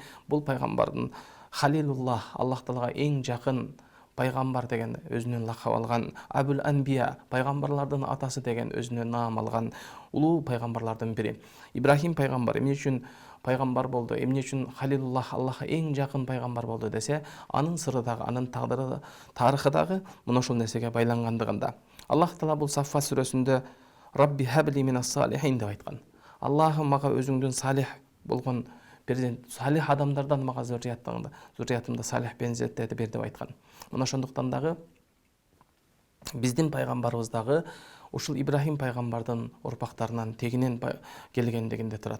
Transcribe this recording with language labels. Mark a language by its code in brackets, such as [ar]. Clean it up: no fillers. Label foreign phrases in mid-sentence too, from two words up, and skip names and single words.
[ky] Бул пайгамбардын Халилуллах, Аллах Таалага эң жакын пайгамбар деген өзүнүн лакап алган, Абул Анбия, пайгамбарлардын атасы деген өзүнө наам алган улуу пайгамбарлардын бири. Ибрахим пайгамбар эмне үчүн пайгамбар болду, эмне үчүн Халилуллах, Аллахка эң жакын пайгамбар болду десе, анын сыры дагы, анын тагдыры, тарыхы дагы мына ушул нерсеге байлангандыгында. Аллах Таала бул Саффат сүрөсүндө [ar] رب هب لي من الصالحين [ky] деп айткан. Аллахым мага өзүңдүн салих болгон перзент, салих адамдардан мага зурриятымда салих перзенттерди бер деп айткан. Мына ошондуктан дагы биздин пайгамбарыбыз дагы ушул Ибрахим пайгамбардын урпактарынан тегинен келгендигинде турат.